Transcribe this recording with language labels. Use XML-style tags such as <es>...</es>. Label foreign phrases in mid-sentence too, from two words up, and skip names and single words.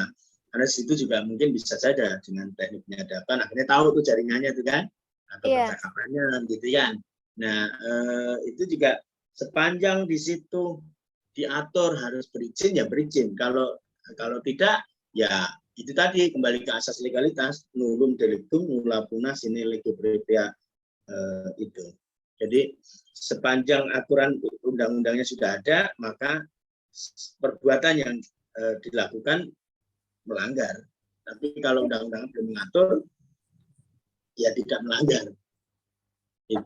<id>Karena situ juga mungkin bisa saja dengan teknik penyadapan akhirnya tahu tuh jaringannya itu kan, atau percakapannya gitu kan. Nah itu juga sepanjang di situ diatur harus berizin ya berizin. Kalau tidak ya itu tadi kembali ke asas legalitas,</id> <la>nullum delictum nulla puna sine lege previa itu.</la> <id>Jadi sepanjang aturan undang-undangnya sudah ada, maka perbuatan yang dilakukan melanggar. Tapi kalau undang-undang belum mengatur, ya tidak melanggar. Itu.</id>